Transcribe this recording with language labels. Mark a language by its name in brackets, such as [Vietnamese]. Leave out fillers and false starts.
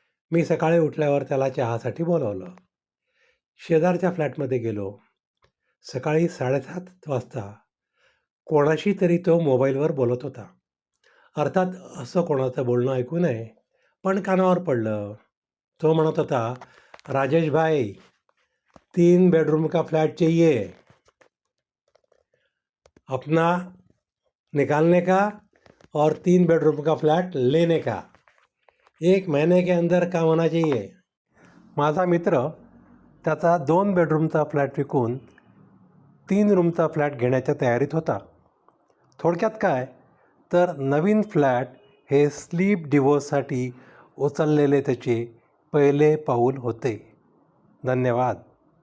[Marathi] मी सकाळी उठल्यावर त्याला चहासाठी बोलावलं. शेजारच्या फ्लॅटमध्ये गेलो. सकाळी 7:30 वाजता कोणाशी तरी तो मोबाईलवर बोलत होता. अर्थात असं कोणाचं बोलणं ऐकू नये, पण कानावर पडलं. [Hindi] तो म्हणत होता, राजेश भाई, 3 बेडरूम का फ्लैट चाहिए, अपना निकालने का और 3 बेडरूम का फ्लैट लेने का, 1 महीने के अंदर काम होना चाहिए. [Marathi] माझा मित्र त्याचा 2 बेडरूमचा फ्लॅट विकून 3 रूमचा फ्लॅट घेण्याच्या तयारीत होता. थोडक्यात काय तर नवीन फ्लॅट हे स्लीप डिवोर्ससाठी उचललेले त्याचे पहिले पाऊल होते. धन्यवाद.